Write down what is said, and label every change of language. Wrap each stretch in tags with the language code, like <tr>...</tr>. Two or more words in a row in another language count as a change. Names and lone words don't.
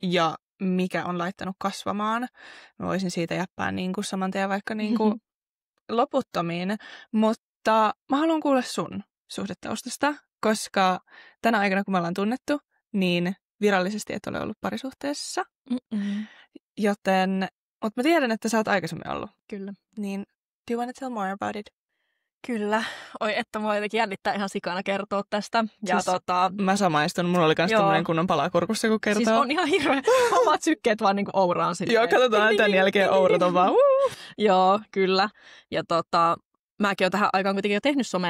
<fi>Ja mikä on laittanut kasvamaan. Mä voisin siitä jäppää niinku saman tien vaikka niinku loputtomiin. Mutta mä haluan kuulla sun suhdetaustasta, koska tänä aikana, kun me ollaan tunnettu, niin virallisesti et ole ollut parisuhteessa. Joten, mutta mä tiedän, että sä oot aikaisemmin ollut. Kyllä. Niin,</fi> <en>do you want to tell more about it?</en> <fi>Kyllä. Oi, että mua jotenkin jännittää ihan sikana kertoa tästä. Ja siis mä samaistun. Mulla oli myös tämmöinen kunnon palakurkussa, kun kertoo. Siis on ihan hirveä. Omat sykkeet vaan niinku ouraan silleen. Joo, katsotaan tämän jälkeen ourat on vaan. Joo, kyllä. Ja mäkin olen tähän aikaan kuitenkin jo tehnyt somea.</fi>